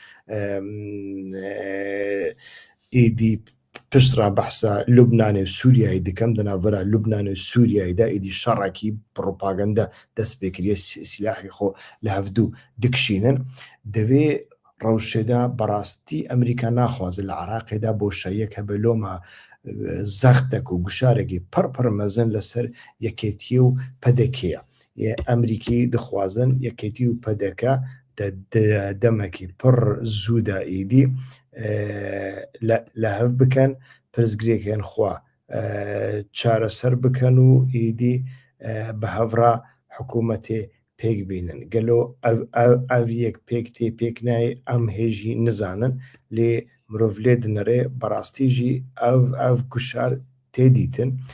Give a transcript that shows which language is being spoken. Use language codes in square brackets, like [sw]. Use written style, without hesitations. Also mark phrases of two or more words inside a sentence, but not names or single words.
[ku] êdî piştra behsa Lubnanê û Sûriyayê dikim di navbera Lubnanê û Sûriyayê de êdî şerekî propaganda dest pê kiriye silahê xwe li hevdû dikişînin divê rewşê de berastî Emerîka naxwaze li Iraqê de boşayiyek hebe loma zextek û guşarekî pir mezin li ser yekêtiyê û pedekê ye Emerîkî dixwazin yekêtî û pedeke demekî pir zû de êdî li hev bikin پرزگرێکیان خوا چارەسەر بکەن و ئیدی بە هەڤرا حکوومەتێ پێک بینن گەلۆ ئەڤ یەک پێک تێ پێک نایە ئەم هێژی نزانن لێ مرۆڤ لێ دنەرێ بەڕاستیژی ئەv گوشار تێدیتن